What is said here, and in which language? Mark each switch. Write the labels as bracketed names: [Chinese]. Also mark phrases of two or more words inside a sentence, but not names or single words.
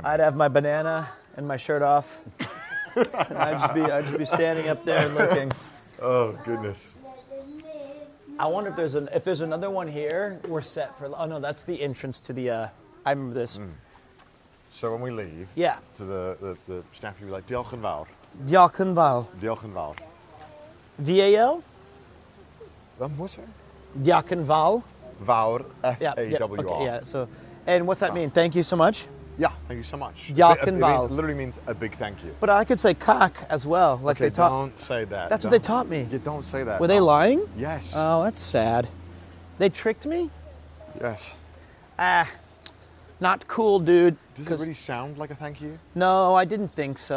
[English] I'd have my banana and my shirt off. I'd just be standing up there and looking. Oh goodness. I wonder if there's another one here. We're set for. Oh no, that's the entrance to the. I remember this. So when we leave, to the staff, you'll be like, [Welsh] Diolch Diolch yn fawr. Diolch yn fawr. [English] VAL? What's that? [Welsh] Diolch yn fawr. Vawr, [English] Yeah, F-A-W-R. okay, yeah. So, and what's that mean? Thank you so much. Yeah, thank you so much. [Welsh] Diolch yn fawr. [English] It literally means a big thank you. But I could say cock as well, like Okay, they taught. don't say that. That's what they taught me. You don't say that. Were they lying? Yes. Oh, that's sad. They tricked me. Yes. Not cool, dude. Does it really sound like a thank you? No, I didn't think so.